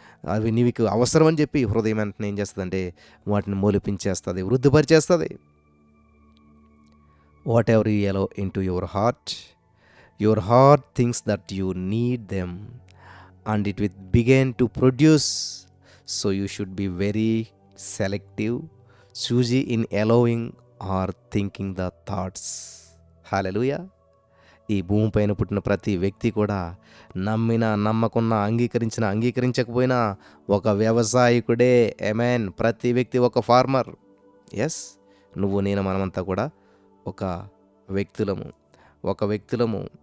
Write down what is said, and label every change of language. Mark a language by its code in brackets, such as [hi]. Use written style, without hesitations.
[te] అవి నీకు అవసరం అని చెప్పి హృదయం వెంటనే ఏం చేస్తుందంటే వాటిని మొలిపించేస్తుంది, వృద్ధిపరిచేస్తుంది. [en] Whatever you allow into your heart thinks that you need them and it will begin to produce. So you should be very selective, choosy in allowing or thinking the thoughts. Hallelujah. [te] ఈ భూమి పైన పుట్టిన ప్రతి వ్యక్తి కూడా నమ్మినా నమ్మకున్నా, అంగీకరించినా అంగీకరించకపోయినా ఒక వ్యవసాయకుడే. ఆమేన్. ప్రతి వ్యక్తి ఒక ఫార్మర్. ఎస్, నువ్వు నేను మనమంతా కూడా ఒక వ్యక్తులము.